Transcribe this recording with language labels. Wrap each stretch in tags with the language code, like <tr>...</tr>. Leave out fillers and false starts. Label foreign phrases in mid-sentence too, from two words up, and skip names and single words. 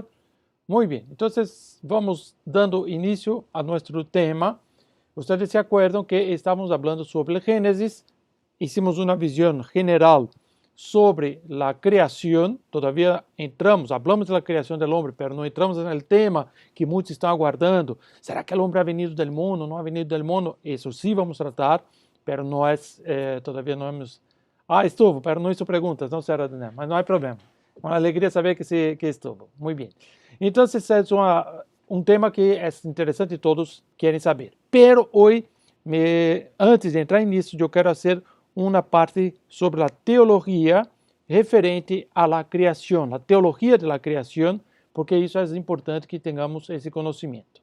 <pt>Muito bem, então vamos dando início a nosso tema. Vocês se acordam que estávamos falando sobre o Gênesis, hicimos uma visão general sobre a criação, todavia hablamos da criação do homem, mas não entramos no tema que muitos estão aguardando. Será que o homem</pt> <es>ha venido</es> <pt>do mundo? Não</pt> <es>ha venido</es> <pt>do mundo? Isso sim vamos tratar, mas não é, todavia não hemos... estuvo, mas não hizo perguntas, não será, mas não há problema. Uma alegria saber que estuvo. Muito bem. Então, esse é um tema que é interessante e todos querem saber. Pero hoje, antes de entrar nisso, eu quero fazer uma parte sobre a teologia referente à criação, a teologia da criação, porque isso é importante que tenhamos esse conhecimento.</pt>